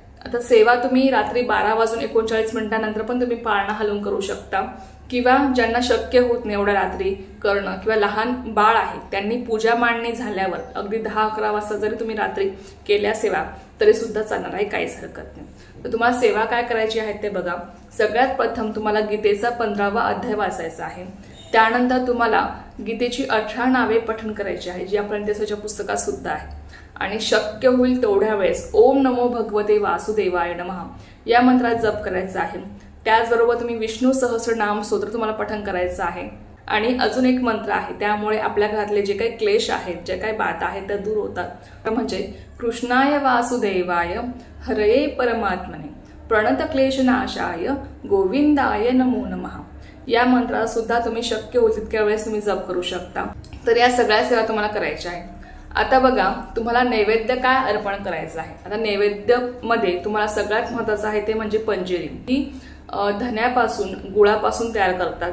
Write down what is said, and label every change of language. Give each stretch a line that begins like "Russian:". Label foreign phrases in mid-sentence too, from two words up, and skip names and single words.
Marathi: आता सेवा तुम्ही रात्री 12:39 नंतर पण तुम्ही पाळणा हलवून करू शकता, किंवा ज्यांना शक्य होत नाही एवढ्या रात्री करणं, किंवा लहान बाळ आहे त्यांनी पूजा मांडणी झाल्यावर अगदी 10-11 वाजता जरी तुम्ही रात्री केल्या सेवा तरी सुद्धा चालणार आहे, काहीच हरकत नाही. तर तुम्हाला सेवा काय करायची आहे ते बघा. सगळ्यात प्रथम तुम्हाला गीतेचा 15वा अध्याय वाचायचा आहे. त्यानंतर तुम्हाला गीतेची 18 नावे पठण करायची आहे, जी आपल्या त्याच्या पुस्तकात सुद्धा आहे. आणि शक्य होईल तेवढ्या वेळेस
Sanskrit: ओम नमो भगवते वासुदेवाय नमः
Marathi: या मंत्रात जप करायचा आहे. त्याचबरोबर तुम्ही विष्णू सहस्रनाम स्तोत्र तुम्हाला पठण करायचं आहे. आणि अजून एक मंत्र आहे, त्यामुळे आपल्या घरातले जे काही क्लेश आहेत, जे काही बाधा आहेत त्या दूर होतात. म्हणजे
Sanskrit: कृष्णाय वासुदेवाय हरये परमात्मने प्रणत क्लेशनाशाय गोविंदाय नमो नमः
Marathi: या मंत्राला सुद्धा तुम्ही शक्य होईल तितक्या वेळेस तुम्ही जप करू शकता. तर या सगळ्या सेवा तुम्हाला करायच्या आहे. आता बघा, तुम्हाला नैवेद्य काय अर्पण करायचं आहे. आता नैवेद्य मध्ये तुम्हाला सगळ्यात महत्त्वाचं आहे ते म्हणजे पंजिरी. ही धन्यापासून गुळापासून तयार करतात.